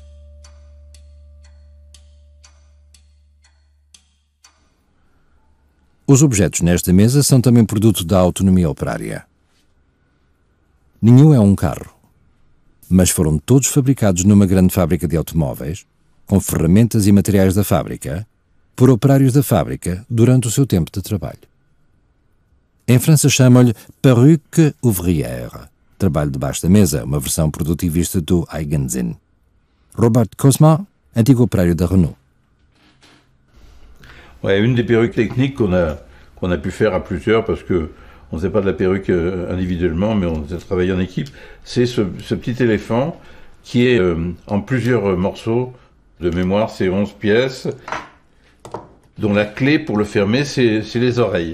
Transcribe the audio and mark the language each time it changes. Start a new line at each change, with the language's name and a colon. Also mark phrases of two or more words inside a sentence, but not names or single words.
Portuguese: Os objetos nesta mesa são também produto da autonomia operária. Nenhum é um carro, mas foram todos fabricados numa grande fábrica de automóveis, com ferramentas e materiais da fábrica, por operários da fábrica durante o seu tempo de trabalho. Em França chamam-lhe
French: perruque ouvrière,
Portuguese: trabalho debaixo da mesa, uma versão produtivista do Eigensinn. Robert Cosma, antigo operário da Renault.
French: Ouais, une des perruques techniques qu'on a pu faire à plusieurs, parce que on ne faisait pas de la perruque individuellement, mais on a travaillé en équipe, c'est ce petit éléphant qui est en plusieurs morceaux. De mémoire, c'est 11 pièces, dont la clé pour le fermer, c'est les oreilles.